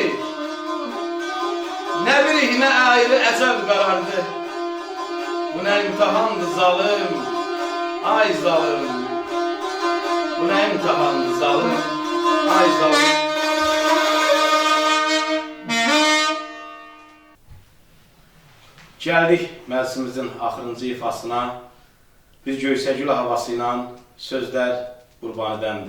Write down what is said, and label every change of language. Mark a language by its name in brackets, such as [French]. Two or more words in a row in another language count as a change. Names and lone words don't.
[Turkish] biri yine ayrı ecel karardı Bu ne imtihandı zalim Ay zalim Bu ne imtihandı zalim Ay zalim [Azerbaijani] Gəldik məclisimizin axırıncı ifasına Bir göysəgül havası ilə sözlər Qurbanidəndir.